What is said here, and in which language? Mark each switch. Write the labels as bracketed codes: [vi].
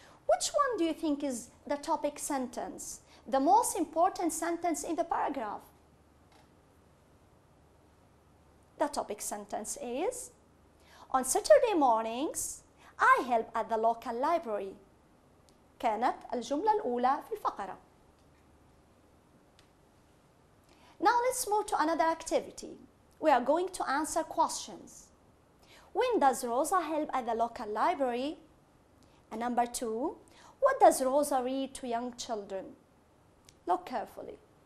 [en] Which one do you think is the topic sentence? The most important sentence in the paragraph? The topic sentence is, on Saturday mornings, I help at the local library. [ar] كانت الجملة الأولى في الفقرة. [en] Now let's move to another activity. We are going to answer questions. When does Rosa help at the local library? And number 2, what does Rosa read to young children? Look carefully.